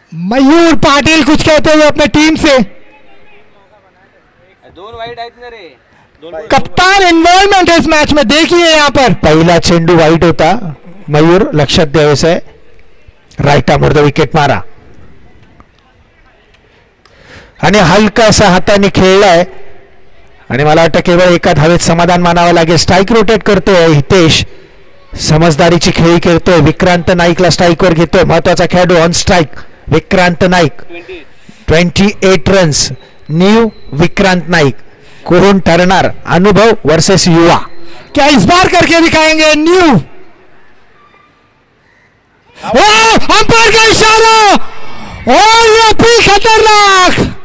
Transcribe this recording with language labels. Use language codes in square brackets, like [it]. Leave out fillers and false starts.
[hi] मयूर पाटिल कुछ कहते हुए अपने टीम से. [mr] 2 वाईट आहेत ना रे. [hi] कप्तान इन्वॉल्वमेंट है इस मैच में, देखिए यहाँ पर. [mr] पहिला चेंडू वाईट होता. मयूर लक्षात द्यावेस आहे. राईट आर्मवर विकेट मारा आणि हलकासा हाताने खेळलाय आणि मला वाटतं केवळ एका धावेत समाधान मानावं लागेल. स्ट्राईक रोटेट करतोय हितेश. समजदारीची खेळी खेळतोय. विक्रांत नाईकला स्ट्राईकवर घेतोय. महत्वाचा खेळाडू on strike Vikrant Naik. 28 runs. New Vikrant Naik. कोण ठरणार, अनुभव वर्सेस युवा. [hi] क्या इस बार करके दिखाएंगे न्यू. अंपायर का इशारा और ये भी खतरनाक.